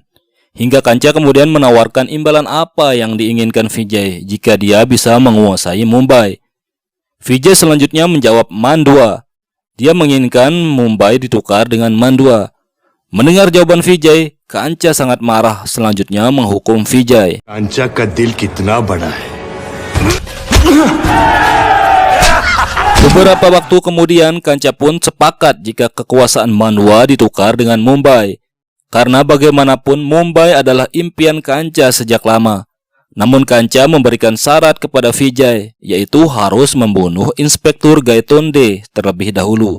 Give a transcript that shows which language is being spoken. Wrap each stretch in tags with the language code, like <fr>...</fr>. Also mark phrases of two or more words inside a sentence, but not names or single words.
<id>Hingga Kancha kemudian menawarkan imbalan apa yang diinginkan Vijay jika dia bisa menguasai Mumbai. Vijay selanjutnya menjawab Mandua. Dia menginginkan Mumbai ditukar dengan Mandua. Mendengar jawaban Vijay, Kancha sangat marah, selanjutnya menghukum Vijay.</id> <hi>कांचा का दिल कितना बड़ा है।</hi> <id>Beberapa waktu kemudian, Kancha pun sepakat jika kekuasaan Mandua ditukar dengan Mumbai. Karena bagaimanapun Mumbai adalah impian Kancha sejak lama. Namun Kancha memberikan syarat kepada Vijay, yaitu harus membunuh Inspektur Gaitonde terlebih dahulu.</id>